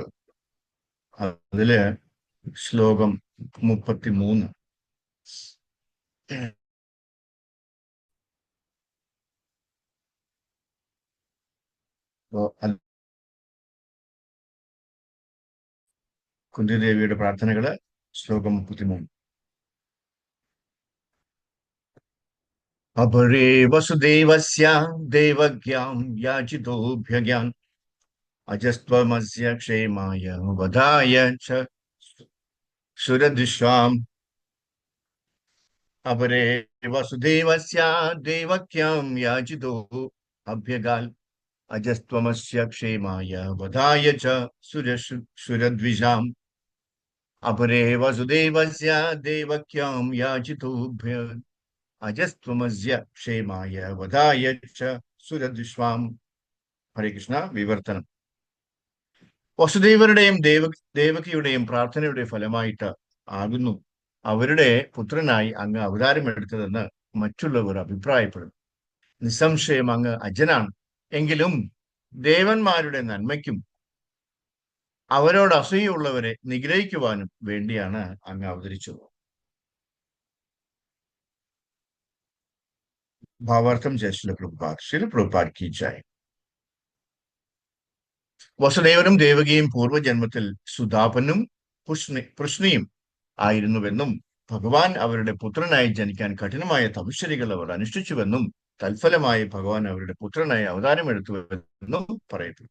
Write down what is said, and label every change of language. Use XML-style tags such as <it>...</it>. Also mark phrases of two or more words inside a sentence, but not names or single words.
<ml>അതില് ശ്ലോകം 33. കുന്തിദേവിയുടെ പ്രാർത്ഥനകള് ശ്ലോകം 33.</ml> <sa>अपरे वसुदेवस्य देवज्ञां याचितोऽभ्यज्ञान् अजस्त्वमस्य क्षेमाय वधाय च सुरदृश्वाम्। अपरे वसुदेवस्य देवक्यां याचितो अभ्यगान् अजस्त्वमस्य क्षेमाय वधाय च सुरद्विषाम्। अपरे वसुदेवस्य देवक्यां याचितोऽभ्य अजस्त्वमस्य क्षेमाय वधाय च सुरद्विष्वाम्.</sa> <ml>ഹരേ കൃഷ്ണ. വിവർത്തനം. വസുദേവരുടെയും ദേവകിയുടെയും പ്രാർത്ഥനയുടെ ഫലമായിട്ട് ആകുന്നു അവരുടെ പുത്രനായി അങ്ങ് അവതാരമെടുത്തതെന്ന് മറ്റുള്ളവർ അഭിപ്രായപ്പെടുന്നു. നിസ്സംശയം അങ്ങ് അജനാണ്. എങ്കിലും ദേവന്മാരുടെ നന്മയ്ക്കും അവരോട് അസൂയുള്ളവരെ നിഗ്രഹിക്കുവാനും വേണ്ടിയാണ് അങ്ങ് അവതരിച്ചത്.</ml> <hi>भावार्थम जय श्रील प्रभुपाद की जय.</hi> <ml>വസുദേവനും ദേവകിയും പൂർവ്വജന്മത്തിൽ സുധാപനും പൃഷ്ണിയും ആയിരുന്നുവെന്നും ഭഗവാൻ അവരുടെ പുത്രനായി ജനിക്കാൻ കഠിനമായ തപശ്ചര്യകൾ അവർ അനുഷ്ഠിച്ചുവെന്നും തൽഫലമായി ഭഗവാൻ അവരുടെ പുത്രനായി അവതാരമെടുത്തുവെന്നും പറയപ്പെടുന്നു.</ml>